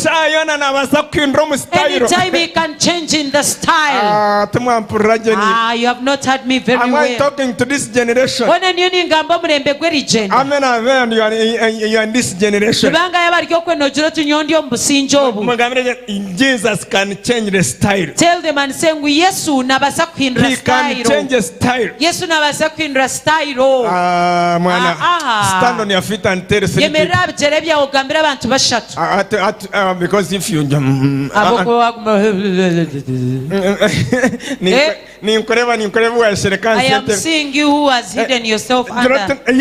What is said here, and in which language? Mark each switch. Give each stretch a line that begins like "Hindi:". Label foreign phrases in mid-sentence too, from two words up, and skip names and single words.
English: Anytime he can change in the style. You have not heard me very well. Am I talking to this generation? How many of you are in this generation? Jesus can change the style. Tell them and say,
Nyankole: Yesu nabasa kuhindura
English: He can change the style.
Nyankole: Yesu nabasa kuhindura style.
English: Stand on your feet and tell because if you I am seeing you who has hidden yourself under.